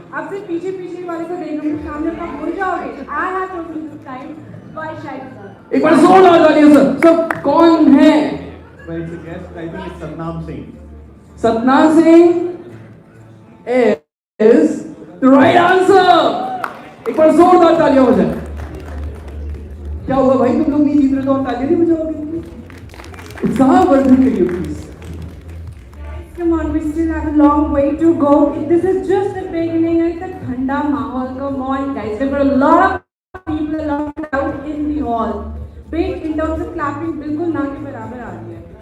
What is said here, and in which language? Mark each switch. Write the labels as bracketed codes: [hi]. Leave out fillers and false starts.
[hi] अब सिर्फ पीछे वाले को देख लो, सामने का भूल जाओगे. [en] I have told you this time. Why shy? [hi] एक बार जोरदार तालियां सर। सब कौन है? [en] Well, it's a guess. I think it's Satnam Singh. Satnam Singh is the right answer. [hi] एक बार जोरदार तालियां हो जाए। क्या हुआ भाई, तुम लोग नहीं जीत रहे तो और तालियां नहीं बजाओगे? उत्साह वर्धन करिए please. [en] Come on, we still have a long way to go. This is just the beginning. It's a [hi] thanda mahal. [en] Come on, guys. There were a lot of people, a lot of crowd in the hall. Big in terms of clapping, [hi] बिल्कुल ना के बराबर आ रही है.